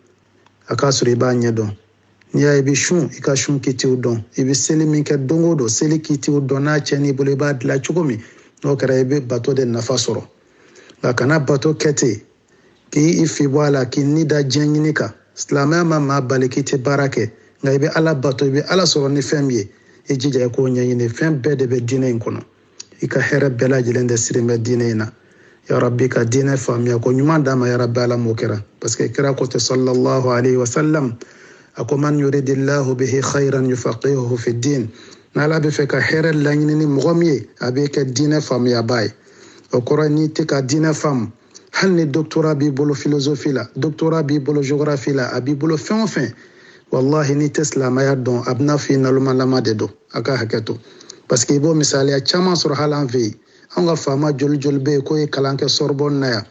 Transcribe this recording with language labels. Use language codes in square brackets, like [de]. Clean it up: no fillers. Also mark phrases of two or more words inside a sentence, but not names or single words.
[bm] n'i y'a ye i bɛ sun i ka sun kitiw dɔn i bɛ seli min kɛ don o don seli kitiw dɔn n'a cɛn'i bolo i b'a dilan cogo min n'o kɛra i bɛ bato de nafa sɔrɔ nka kana bato kɛ ten k'i fi bɔ a la k'i ni da diɲɛ ɲini kan silamɛya ma maa bali k'i tɛ baara kɛ nka i bɛ ala bato i bɛ ala sɔrɔ ni fɛn min ye i jija i k'o ɲɛɲini fɛn bɛɛ de bɛ diinɛ in kɔnɔ i ka hɛrɛ bɛɛ lajɛlen de siri bɛ diinɛ in na [ar] يا رب [bm] ka diinɛ faamuya ko ɲuman d'a ma [ar] يا رب [bm] ala m'o kɛra [fr] parce que [bm] kira ko tɛ [ar] صلى الله عليه وسلم [bm] a ko [ar] من يرد الله به خيرا يفقهه في الدين [bm] n'ala bɛ fɛ ka hɛrɛ laɲini ni mɔgɔ min ye a bɛ kɛ diinɛ faamuyaba ye o kɔrɔ n'i tɛ ka diinɛ faamu hali ni doctorat b'i bolo philosophie la doctorat b'i bolo géographie la a b'i bolo fɛn o fɛn wallahi n'i tɛ silamɛya dɔn a bɛna f'i nalomalama de don a ka hakɛ to [fr] parce que [bm] i b'o misaliya caman sɔrɔ hali an fɛ yen an ka faama joli bɛ yen k'o ye kalan kɛ Sorbonne na yan